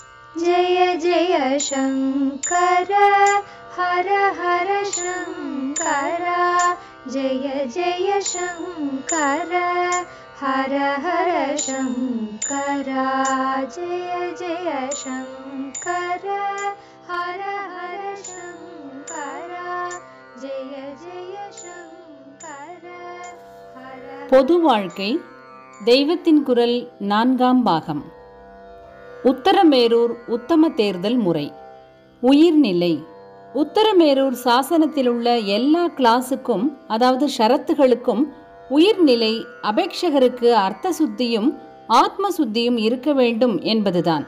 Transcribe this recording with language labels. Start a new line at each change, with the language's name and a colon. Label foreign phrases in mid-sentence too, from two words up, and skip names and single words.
Sanskrit: जय जय शंकर हर हर शंकर जय जय शंकर हर हर शंकर जय जय शंकर हर हर शंकर जय जय शंकर हर
Tamil: பொது வாழ்க்கை தெய்வத்தின் குரல் 4ஆம் பாகம். உத்தரமேரூர் உத்தம தேர்தல் முறை. உயிர்நிலை. உத்தரமேரூர் சாசனத்தில் உள்ள எல்லா கிளாஸுக்கும், அதாவது ஷரத்துகளுக்கும் உயிர்நிலை அபேட்சகருக்கு அர்த்த சுத்தியும் ஆத்ம சுத்தியும் இருக்க வேண்டும் என்பதுதான்.